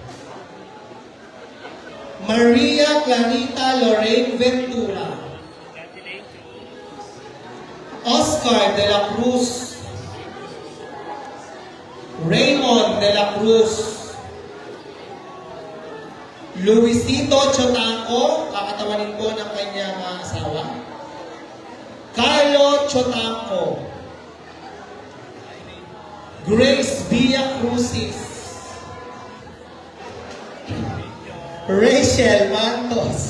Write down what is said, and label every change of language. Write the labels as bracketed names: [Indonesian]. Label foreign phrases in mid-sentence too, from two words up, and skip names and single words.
[Filipino] Maria Clarita Lorraine Ventura. Oscar de la Cruz. Raymond de la Cruz. Luisito Chotanco, kakatawanin po ng kanyang asawa. Carlo Chotanco. Grace Villa Crucis. Rachel Mantos.